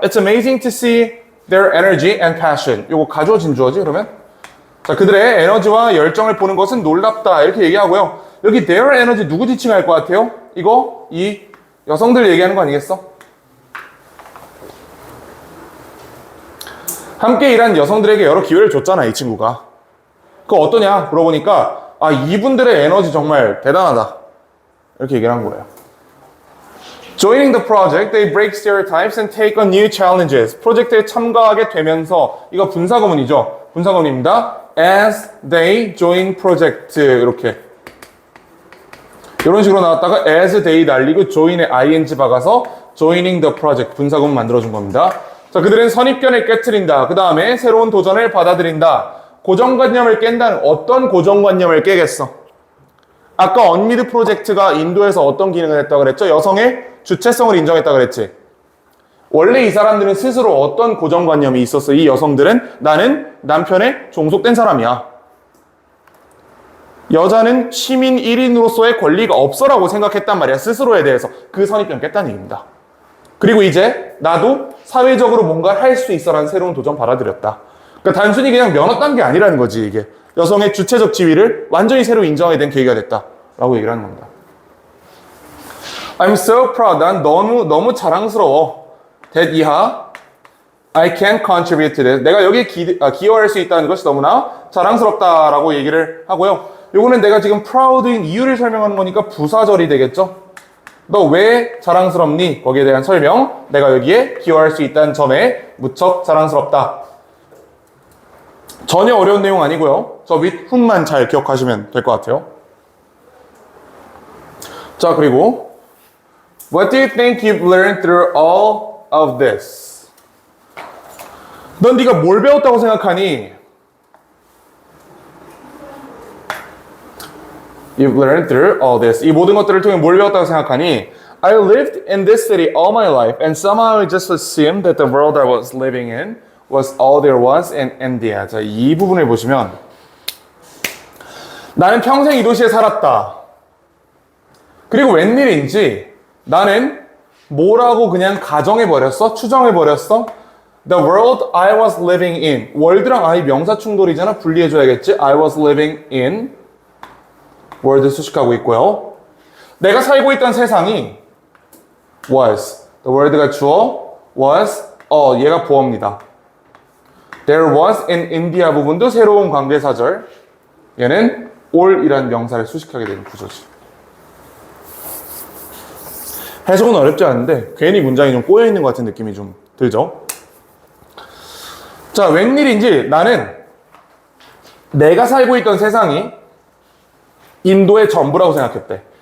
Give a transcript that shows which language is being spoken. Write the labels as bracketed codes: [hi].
[en] It's amazing to see their energy and passion. [ko] 요거 가주어 진주어지 그러면? 자, 그들의 에너지와 열정을 보는 것은 놀랍다. 이렇게 얘기하고요. 여기 their energy 누구 지칭할 것 같아요? 이거 이 여성들 얘기하는 거 아니겠어? 함께 일한 여성들에게 여러 기회를 줬잖아, 이 친구가. 그거 어떠냐? 물어보니까 아, 이분들의 에너지 정말 대단하다. 이렇게 얘기를 한 거예요. [en] Joining the project, they break stereotypes and take on new challenges. [ko] 프로젝트에 참가하게 되면서, 이거 분사구문이죠. 분사구문입니다. [en] As they join project. [ko] 이렇게. 이런 식으로 나왔다가 as they 날리고 join에 ing 박아서 joining the project. 분사구문 만들어준 겁니다. 자, 그들은 선입견을 깨트린다. 그 다음에 새로운 도전을 받아들인다. 고정관념을 깬다는 어떤 고정관념을 깨겠어? 아까 언미드 프로젝트가 인도에서 어떤 기능을 했다고 그랬죠? 여성의 주체성을 인정했다고 그랬지. 원래 이 사람들은 스스로 어떤 고정관념이 있었어? 이 여성들은 나는 남편의 종속된 사람이야. 여자는 시민 1인으로서의 권리가 없어라고 생각했단 말이야. 스스로에 대해서. 그 선입견 깼다는 얘기입니다. 그리고 이제 나도 사회적으로 뭔가 할 수 있어라는 새로운 도전 받아들였다. 그러니까 단순히 그냥 면허 딴 게 아니라는 거지, 이게. 여성의 주체적 지위를 완전히 새로 인정하게 된 계기가 됐다. 라고 얘기를 하는 겁니다. [en] I'm so proud. [ko] 난 너무 자랑스러워. [en] that 이하 I can contribute to this. [ko] 내가 여기에 기여할 수 있다는 것이 너무나 자랑스럽다라고 얘기를 하고요. 요거는 내가 지금 proud인 이유를 설명하는 거니까 부사절이 되겠죠. 너 왜 자랑스럽니? 거기에 대한 설명. 내가 여기에 기여할 수 있다는 점에 무척 자랑스럽다. 전혀 어려운 내용 아니고요. 저 밑 훈만 잘 기억하시면 될 것 같아요. 자, 그리고 [en] What do you think you've learned through all of this? [ko] 넌 네가 뭘 배웠다고 생각하니? [en] You've learned through all this. [ko] 이 모든 것들을 통해 뭘 배웠다고 생각하니? [en] I lived in this city all my life and somehow I just assumed that the world I was living in was all there was in India. [ko] 자, 이 부분을 보시면 나는 평생 이 도시에 살았다. 그리고 웬일인지 나는 뭐라고 그냥 가정해버렸어? 추정해버렸어? [en] The world I was living in. [ko] 월드랑 I 명사 충돌이잖아. 분리해줘야겠지. [en] I was living in. [ko] 월드 수식하고 있고요. 내가 살고 있던 세상이 was. The word가 주어. was. 얘가 보어입니다. [en] There was in India [ko] 부분도 새로운 관계사절. 얘는 all이라는 명사를 수식하게 되는 구조지. 해석은 어렵지 않은데 괜히 문장이 좀 꼬여있는 것 같은 느낌이 좀 들죠? 자, 웬일인지 나는 내가 살고 있던 세상이 인도의 전부라고 생각했대.